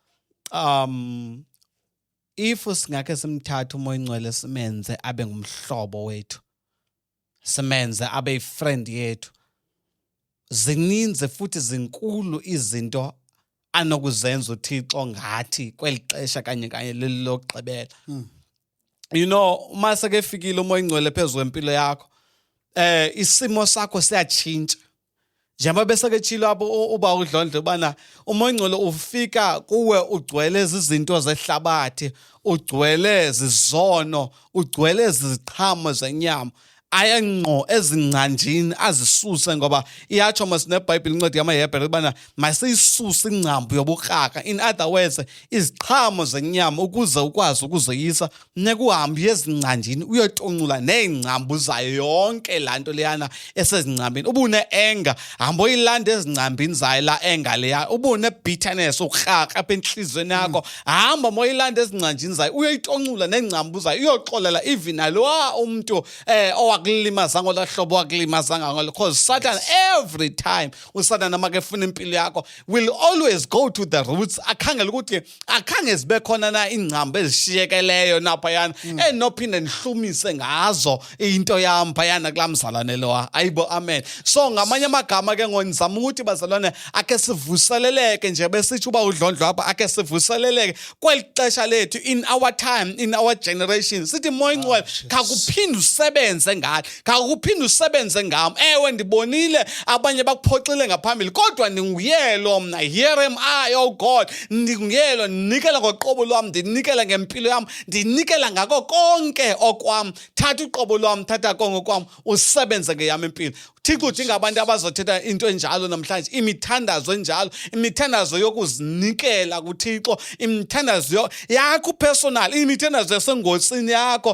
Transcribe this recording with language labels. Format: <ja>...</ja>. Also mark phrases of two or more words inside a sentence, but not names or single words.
<xh>If singakhe simthathe uMoya Oyingcwele simenze abe ngumhlobo wethu, simenze abe yifriend yethu, zininzi futhi zinkulu izinto anokuzenza uThixo ngathi kweli xesha kanye lelokugqibela.</xh> <en>You know,</en> <xh>uma sekefikile uMoya Oyingcwele phezu kwempilo yakho, isimo sakho siyatshintsha. Njengoba beseketshilo apho uba uDlondlo ubana uMoya Oyingcwele ufika kuwe ugcwele izinto zehlabathi, ugcwele zizono, ugcwele iziqhamo zenyama. Ayengqo ezingcanjini azisuse, ngoba iyatsho neBhayibhile incwadi yamaHebhere ubana masiyisuse ingcambu yobukraka.</xh> <en>In other words,</en> <xh>iziqhamo zenyama ukuze ukwazi ukuzoyisa funeka uhambe ezingcanjini uyotoncula neengcambu zayo yonke laa nto leyana esezingcambini. Uba une-anger, hamba uyilanda ezingcambini zayo laa anger leya. Uba une-bitterness, ukraka apha entliziyweni yakho, hamba moyilanda ezingcanjini zayo uyoyitoncula neengcambu zayo, uyoxolela even nalowa umntu wakulimazanga olaa hlobo wakulimazanga ngalo.</xh> <en>Because Satan, every time</en> <xh>uSatan makefuna impilo yakho,</xh> <en>will always go to the roots.</en> <xh>Akhangela ukuthi akhange zibe khona na ingcambu ezishiyekeleyo naphayana enophinde ndihlumise ngazo into yam phayana kulaa mzalwane lowa. Ayibo, amen. So ngamanye amagama ke ngizama ukuthi bazalwane akhe sivuseleleke nje besitsho uba uDlondlo apha, akhe sivuseleleke kweli xesha lethu,</xh> <en>in our time, in our generation.</en> <xh>Sithi Moya Oyingcwele khakuphinde usebenze ngathi enjalo, khawuphinde usebenze ngam. Ewe ndibonile abanye bakuphoxile ngaphambili, kodwa ndinguyelo mna.</xh> <en>Here am I, oh God.</en> <xh>Ndinguyelo, ndinikela ngoqobo lwam, ndinikela ngempilo yam, ndinikela ngako konke okwam. Thatha uqobo lwam, thatha konke kwam, usebenze ngeyam impilo. Thixo udinga abantu abazothetha into enjalo namhlanje, imithandazo enjalo, imithandazo yokuzinikela kuThixo, imithandazo yakho personal, imithandazo yasengosini yakho.</xh>